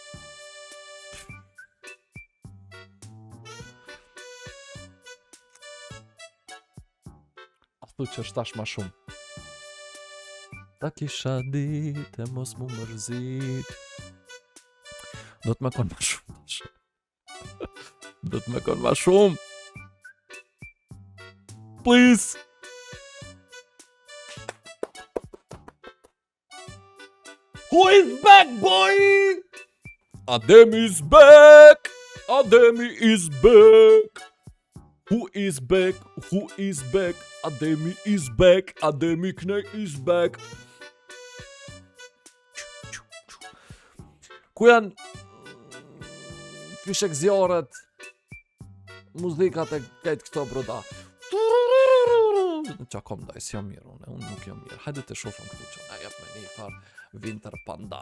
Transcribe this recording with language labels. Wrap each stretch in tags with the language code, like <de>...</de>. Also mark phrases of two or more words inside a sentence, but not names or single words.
<sq>Thu që është tash ma shumë. Ta kisha dit e mos mu mërzit. Do të me kon ma shumë tash. Do të me kon ma shumë.</sq> <en>Please. Who is back, boy? Ademi is back. Ademi is back. Who is back? Who is back? Ademi is back. Ademi Knej is back.</en> <sq>Ku janë fishek zjarët, muzikat e këtë këto broda. Qa kom daj, si jam mirë unë nuk jam mirë. Hajde të shofëm këtu që na jep me një farë Winter Panda.</sq>